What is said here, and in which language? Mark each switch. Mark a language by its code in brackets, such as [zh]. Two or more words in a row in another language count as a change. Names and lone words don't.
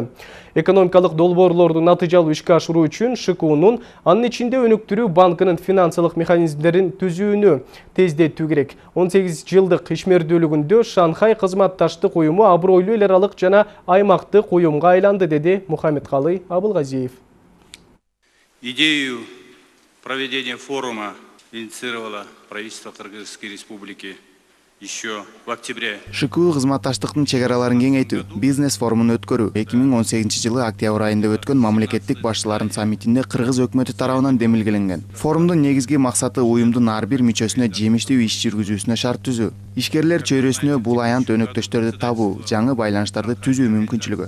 [ky] Экономикалык долбоорлорду натыйжалуу ишке ашыруу үчүн ШКУнун, анын ичинде өнүктүрүү банкынын финансылык механизмдерин түзүүнү тездетүү керек. 18 жылдык ишмердүүлүгүндө Шанхай кызматташтык уюму абройлуу эл аралык жана аймактык уюмга айланды, деди Мухаммедкалый Абылгазиев. [ru] Идею проведения форума инициировало правительство Кыргызской Республики еще в октябре. [ky] ШКУ кызматташтыктын чек араларын кеңейтүү, бизнес форумун өткөрүү 2018 жылы октябрь айында өткөн мамлекеттик башчылардын саммитинде Кыргыз өкмөтү тарабынан демилгеленген. Форумдун негизги максаты уюмдун ар бир мүчөсүнө жемиштүү иш жүргүзүүсүнө шарт түзүү. Ишкерлер чөйрөсүнө бул аянт өнөктөштөрдү табуу, жаңы байланыштарды түзүү мүмкүнчүлүгү.